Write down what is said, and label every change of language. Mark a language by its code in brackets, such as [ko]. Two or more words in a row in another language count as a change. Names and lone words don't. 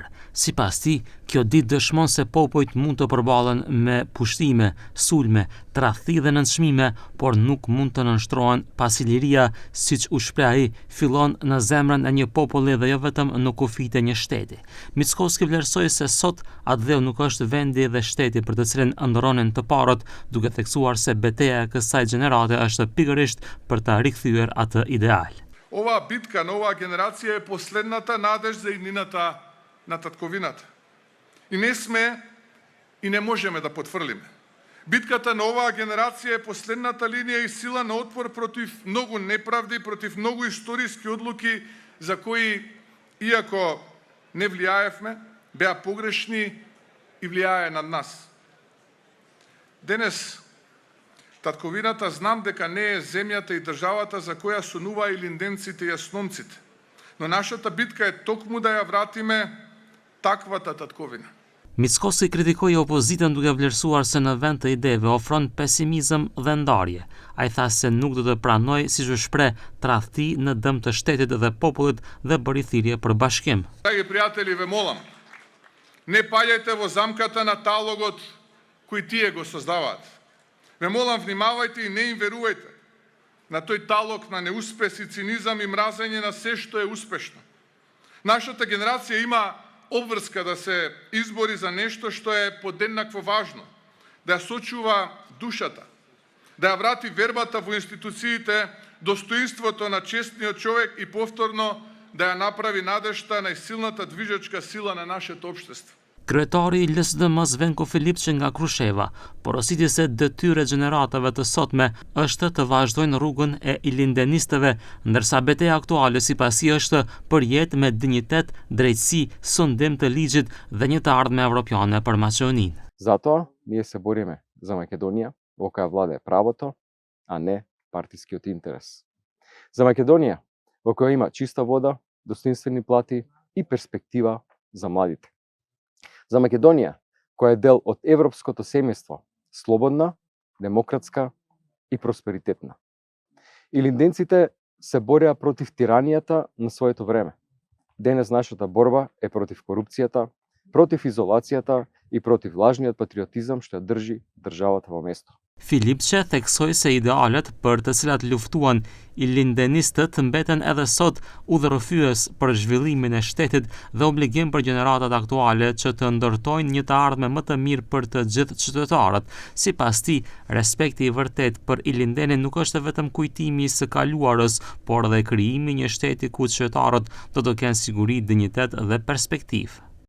[sq] Sipas tij, kjo ditë dëshmon se popujt mund të përballen me pushtime, sulme, tradhti dhe nënçmime, por nuk mund të nënshtrohen pasi liria, siç u shpreh ai, fillon në zemrën e një populli dhe jo vetëm në kufijtë e një shteti. Mickoski vlerësoi se sot atë nuk është vendi dhe shteti për të cilin ëndërronin të parët, duke theksuar se betejë e kësaj gjenerate është pikërisht për ta rikthyer atë ideal. [mk] Ова битка на оваа генерација е последната надеж за иднината на татковината. И не сме и не можеме да потфрлиме. Битката на оваа генерација е последната линија и сила на отпор против многу неправди, против многу историски одлуки за кои, иако не влијаевме, беа погрешни и влијае над нас. Денес татковината знам дека не е земјата и државата за која сонува илинденците и јасномците, но нашата битка е токму да ја вратиме таквата татковина. [sq] Mickoski kritikoi opozitën duke vlerësuar se në vend të ideve ofron pesimizëm dhe ndarje. Ai tha se nuk do të pranoj, siç u shpreh, tradhti në dëm të shtetit dhe popullit dhe bëri thirrje për bashkim. [mk] Драги пријатели, ве молам, не паѓајте во замката на талогот кој тие го создаваат. Ве молам, внимавајте и не им верувајте на тој талог на неуспес и цинизам и мразење на се што е успешно. Нашата генерација има обврска да се избори за нешто што е подеднакво важно, да ја сочува душата, да ја врати вербата во институциите, достоинството на честниот човек и повторно да ја направи надежта најсилната движечка сила на нашето општество. [sq] Kryetari i LSDM-s Venko Filipçi nga Krusheva porositi se detyrë e gjeneratave të sotme është të vazhdojnë rrugën e ilindenistëve, ndërsa betejë aktuale sipas tij është për jetë me dinjitet, drejtësi, sundim të ligjit dhe një të ardhme evropiane për Maqedoninë. [mk] Затоа ние се бориме за Македонија во која владее правото, а не партискиот интерес. За Македонија во која има чиста вода, достоинствени плати и перспектива за младите. За Македонија, која е дел од европското семејство, слободна, демократска и просперитетна. Илинденците се бореа против тиранијата на своето време. Денес нашата борба е против корупцијата, против изолацијата и против лажниот патриотизам што ја држи државата во место. [sq] Filipçi theksoi se idealet për të cilat luftuan ilindenistët mbeten edhe sot udhërrëfyes për zhvillimin e shtetit dhe obligim për gjeneratat aktuale që të ndërtojnë një të ardhme më të mirë për të gjithë qytetarët. Sipas tij, respekti i vërtet për Ilindenin nuk është vetëm kujtimi i së kaluarës, por edhe krijimi një shteti ku qytetarët do të kenë siguri, dinjitet dhe perspektivë.